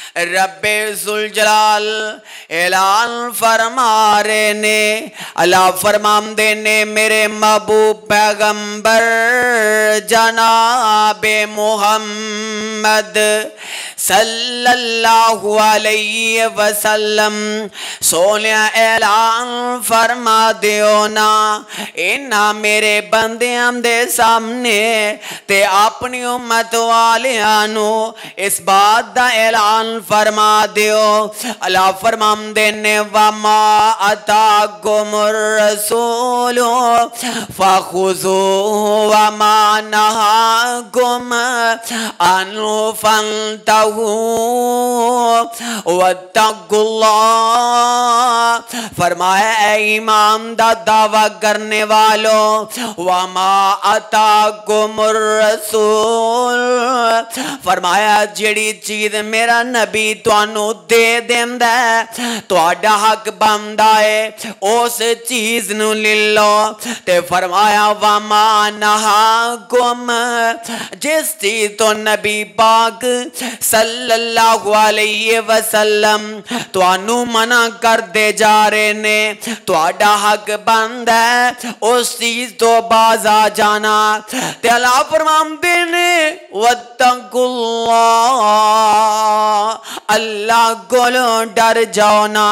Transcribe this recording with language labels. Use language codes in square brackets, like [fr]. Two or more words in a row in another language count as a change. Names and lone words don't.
[pa] ਰੱਬੇ ਜ਼ੁਲ ਜਲਾਲ ਐਲਾਨ ਫ਼ਰਮਾ ਰਹੇ ਨੇ, ਅੱਲਾਹ ਫ਼ਰਮਾਂਦੇ ਨੇ ਮੇਰੇ ਮਹਿਬੂਬ ਪੈਗ਼ੰਬਰ ਜਨਾਬੇ ਮੁਹੰਮਦ [ar] صلى الله عليه وسلم [pa] ਸੋਨੇ ਐਲਾਨ ਫ਼ਰਮਾ ਦਿਓ ਨਾ ਇਨ੍ਹਾਂ ਮੇਰੇ ਬੰਦਿਆਂ ਦੇ ਸਾਹਮਣੇ ਤੇ ਆਪਣੀ ਉੱਮਤ ਵਾਲਿਆਂ ਨੂੰ ਇਸ ਬਾਤ ਦਾ ਐਲਾਨ ਫ਼ਰਮਾ ਦਿਓ। ਅੱਲਾਹ ਫ਼ਰਮਾਂਦੇ ਨੇ [ar] وما آتاكم الرسول فخذوه وما نهاكم عنه فانتهوا واتقوا الله. [pa] ਫ਼ਰਮਾਇਆ ਐ ਈਮਾਨ ਦਾ ਦਾਅਵਾ ਕਰਨੇ ਵਾਲੋਂ [ar] وما آتاكم الرسول, [pa] ਫ਼ਰਮਾਇਆ ਜਿਹੜੀ ਚੀਜ਼ ਮੇਰਾ ਨਬੀ ਤੁਹਾਨੂੰ ਦੇ ਦੇਂਦਾ ਹੈ ਤੁਹਾਡਾ ਹੱਕ ਬਣਦਾ ਹੈ ਉਸ ਚੀਜ਼ ਨੂੰ ਲੈ ਲੋ। ਤੇ ਫ਼ਰਮਾਇਆ [ar] وما نهاكم, [pa] ਜਿਸ ਚੀਜ਼ ਤੋਂ ਨਬੀ ਪਾਕ [ar] صلى الله عليه وسلم [pa] ਤੁਹਾਨੂੰ ਮਨ੍ਹਾ ਕਰ ਦੇ ਜਾ ਰਹੇ ਨੇ ਤੁਹਾਡਾ ਹੱਕ ਬਣਦਾ ਹੈ ਉਸ ਚੀਜ਼ ਤੋਂ ਬਾਜ਼ ਆ ਜਾਣਾ। ਤੇ ਅੱਲਾਹ ਫ਼ਰਮਾਂਦੇ ਨੇ ਵੱਤਕੁੱਲਾਹ, ਅੱਲਾਹ ਕੋਲੋਂ ਡਰ ਜਾਓ ਨਾ।